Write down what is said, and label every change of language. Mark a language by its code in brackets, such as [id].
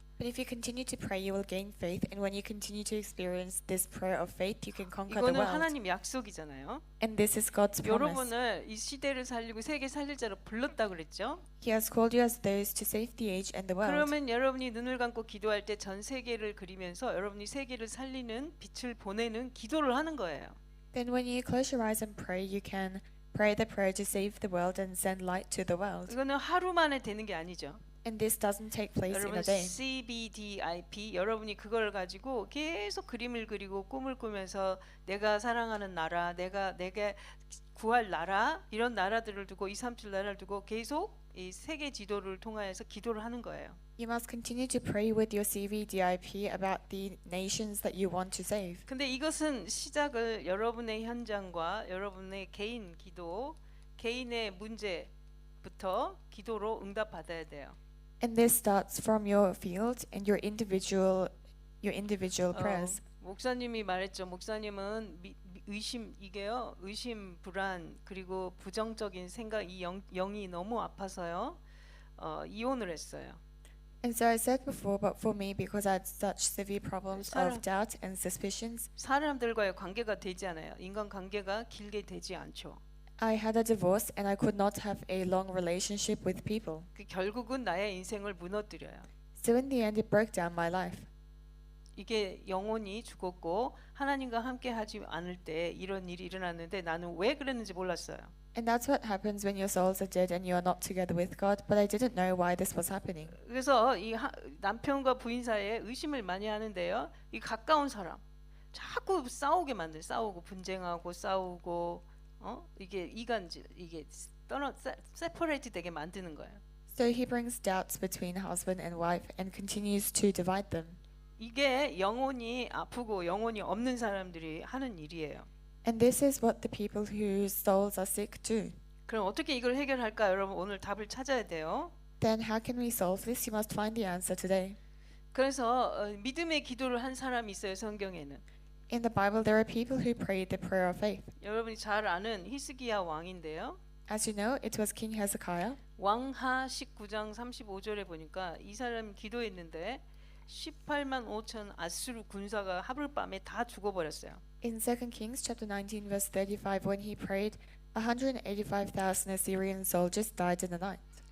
[en] But if you continue to pray, you will gain faith, and when you continue to experience this prayer of faith, you can conquer the [ko] 이거는 [en] world. [ko] 하나님 약속이잖아요. [en] And this is God's promise. [ko] 여러분을 이 시대를 살리고 세계 살릴 자로 불렀다 그랬죠. [en] He has called you as those to save the age and the world. [ko] 그러면 여러분이 눈을 감고 기도할 때 전 세계를 그리면서 여러분이 세계를 살리는 빛을 보내는 기도를 하는 거예요. [en] Then when you close your eyes and pray, you can pray the prayer to save the world and send light to the world. [ko] 이거는 하루 만에 되는 게 아니죠. [en] And this doesn't take place in [ko] 여러분 [en] a day. [ko] CBDIP 여러분이 그걸 가지고 계속 그림을 그리고 꿈을 꾸면서 내가 사랑하는 나라, 내게 구할 나라, 이런 나라들을 두고 2, 3, 7 나라를 두고 계속 이 세계 지도를 통하여서 기도를 하는 거예요. [en] You must continue to pray with your CVDIP about the nations that you want to save. [ko] 근데 이것은 시작을 여러분의 현장과 여러분의 개인 기도, 개인의 문제부터 기도로 응답받아야 돼요. [en] And this starts from your field and your individual prayers. [ko] 목사님이 말했죠. 목사님은 이게요. 의심, 불안 그리고 부정적인 생각 이 영이 너무 아파서요. 이혼을 했어요. [en] And so I said before, but for me, because I had such severe problems of doubt and suspicions, [ko] 사람들과의 관계가 되지 않아요. 인간 관계가 길게 되지 않죠. [en] I had a divorce and I could not have a long relationship with people. [ko] 결국은 나의 인생을 무너뜨려요. [en] So in the end, it broke down my life. [ko] 이게 영혼이 죽었고 하나님과 함께 하지 않을 때 이런 일이 일어났는데 나는 왜 그랬는지 몰랐어요. [en] And that's what happens when your souls are dead and you are not together with God, but I didn't know why this was happening. [ko] 그래서 이 남편과 부인 사이에 의심을 많이 하는데요. 이 가까운 사람 자꾸 싸우게 만들, 싸우고 분쟁하고 싸우고 이게 이간질, 이게 세퍼레이트 되게 만드는 거예요. [en] So he brings doubts between husband and wife and continues to divide them. [ko] 이게 영혼이 아프고 영혼이 없는 사람들이 하는 일이에요. [en] And this is what the people whose souls are sick do. [ko] 그럼 어떻게 이걸 해결할까? 여러분 오늘 답을 찾아야 돼요. [en] Then how can we solve this? You must find the answer today. [ko] 그래서 믿음의 기도를 한 사람이 있어요. 성경에는. [en] In the Bible, there are people who prayed the prayer of faith. [ko] 여러분이 잘 아는 히스기야 왕인데요. [en] As you know, it was King Hezekiah. [ko] 왕하 19장 35절에 보니까 이 사람이 기도했는데 18만 5천 아수르 군사가 하룻밤에 다 죽어버렸어요. [en] In 2 Kings chapter 19 verse 35, when he prayed, 185,000 Assyrian soldiers died in the night.